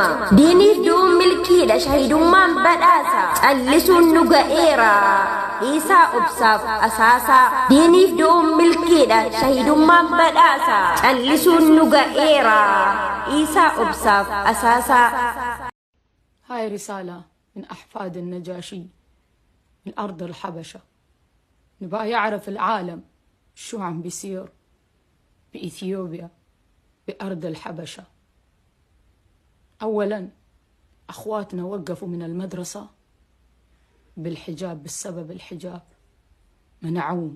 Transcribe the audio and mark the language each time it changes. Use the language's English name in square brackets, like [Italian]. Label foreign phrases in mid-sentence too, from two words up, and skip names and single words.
[Oromo] Diiniif du'uun milkiidha shahidummaan badhaasa callisuun nu ga'eera isaa obsaaf asaasaa. Diiniif du'uun milkiidha shahidummaan badhaasa callisuun nu ga'eera isaa obsaaf asaasaa. [Arabic] هاي رسالة من أحفاد النجاشي من أرض الحبشة. نبغى يعرف العالم شو عم بيصير بإثيوبيا بأرض الحبشة. أولا أخواتنا وقفوا من المدرسة بالحجاب بسبب الحجاب منعون.